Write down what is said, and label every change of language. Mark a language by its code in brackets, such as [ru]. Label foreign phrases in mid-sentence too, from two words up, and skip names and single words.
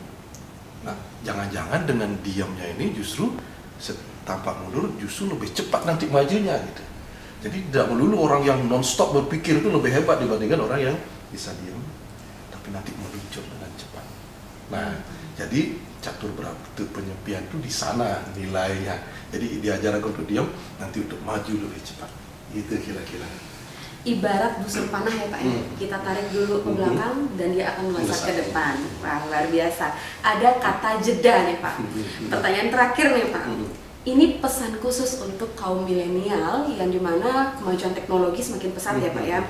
[id] Nah, jangan-jangan dengan diamnya ini justru tampak mundur justru lebih cepat nanti majunya gitu. Jadi tidak melulu orang yang non-stop berpikir itu lebih hebat dibandingkan orang yang bisa diam tapi nanti meluncur dengan cepat. Nah, jadi catur berata penyepian itu di sana nilainya. Jadi diajarkan untuk diam, nanti untuk maju lebih cepat. Itu kira-kira. Ibarat busur panah ya Pak ya. Kita tarik dulu ke belakang dan dia akan melesat ke depan. Wah, luar biasa. Ada kata jeda nih Pak. Pertanyaan terakhir nih Pak. ini pesan khusus untuk kaum milenial yang dimana kemajuan teknologi semakin pesat ya Pak ya.